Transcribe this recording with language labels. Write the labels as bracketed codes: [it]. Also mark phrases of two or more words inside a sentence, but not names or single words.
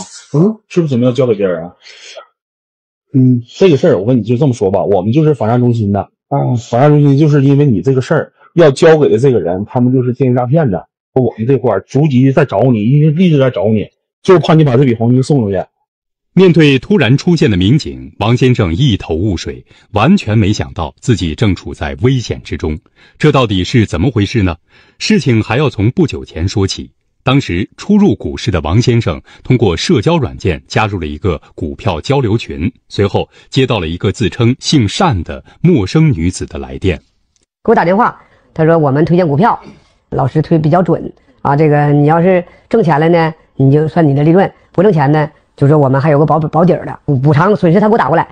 [zh] 是不是准备要交给别人啊？这个事儿我跟你就这么说吧，我们就是反诈中心的反诈中心就是因为你这个事儿要交给的这个人，他们就是电信诈骗的，我们这块儿逐级在找你，一直在找你，就是怕你把这笔黄金送出去。面对突然出现的民警，王先生一头雾水，完全没想到自己正處在危險之中。這到底是怎麼回事呢？事情還要從不久前說起。當時初入股市的王先生通過社交軟件加入了一個股票交流群，隨後接到了一個自稱姓單的陌生女子的來電。給我打電話，他說我們推薦股票，老師推比較準啊，這個你要是掙錢了呢，你就算你的利潤，不掙錢呢，就是我們還有個保底的補償損失，他給我打過來。